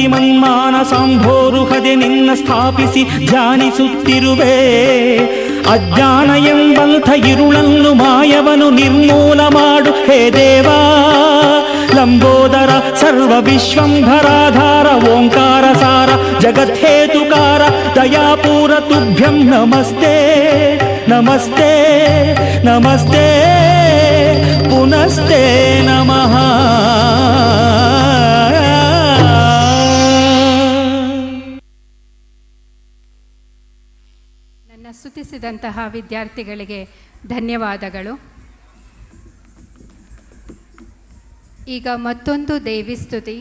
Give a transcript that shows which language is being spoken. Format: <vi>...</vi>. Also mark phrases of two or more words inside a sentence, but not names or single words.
<kn>ಮನ್ಮಾನಸಾಂಭೋರುಹದೆ ನಿನ್ನ ಸ್ಥಾಪಿಸಿ ಧ್ಯಾನಿಸುತ್ತಿರುವೆ ಅಜ್ಞಾನ ಎಂಬಂಥ ಇರುಳನ್ನು ಮಾಯವನು ನಿರ್ಮೂಲ ಮಾಡು ಹೇ ದೇವಾ ಲಂಬೋದರ ಸರ್ವ ವಿಶ್ವಂಭರಾಧಾರ ಓಂಕಾರ ಸಾರ ಜಗತ್ಹೇತುಕಾರ ದಯಾಪೂರ</kn> <sa>ತುಭ್ಯಂ ನಮಸ್ತೆ ನಮಸ್ತೆ ನಮಸ್ತೆ ಪುನಸ್ತೆ ನಮಃ.</sa> <kn>ನನ್ನ ಸ್ತುತಿಸಿದಂತಹ ವಿದ್ಯಾರ್ಥಿಗಳಿಗೆ ಧನ್ಯವಾದಗಳು. ಈಗ ಮತ್ತೊಂದು ದೇವಿ ಸ್ತುತಿ.</kn>